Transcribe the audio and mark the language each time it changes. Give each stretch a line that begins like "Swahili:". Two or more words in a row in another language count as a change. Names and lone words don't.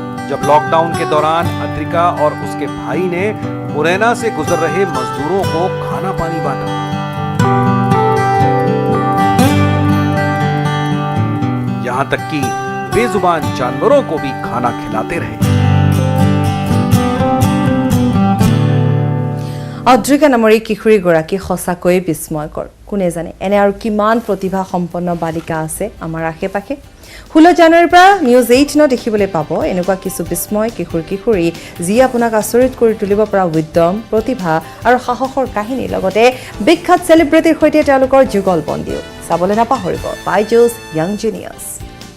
Hindi: जब लॉकडाउन के दौरान अद्रिका और उसके भाई ने मुरैना से गुजर रहे मजदूरों को खाना पानी बांटा। यहां तक कि बेजुबान जानवरों को भी खाना खिलाते रहे।
Assamese: অদ্ৰিকা নামৰ এই কিশোৰীগৰাকী সঁচাকৈ বিস্ময়কৰ কোনে জানে এনে আৰু কিমান প্ৰতিভা সম্পন্ন বালিকা আছে আমাৰ আশে-পাশে 16 জানুৱাৰীৰ পৰা নিউজ 18 দেখিবলৈ পাব এনেকুৱা কিছু বিস্ময় কিশোৰী যি আপোনাক আচৰিত কৰি তুলিব পৰা উদ্যম প্ৰতিভা আৰু সাহসৰ কাহিনী লগতে বিখ্যাত সেলিব্ৰিটিৰ সৈতে তেওঁলোকৰ যুগল বন্দিও চাবলৈ নাপাহৰিব বাইজুছ য়াং জিনিয়াছ।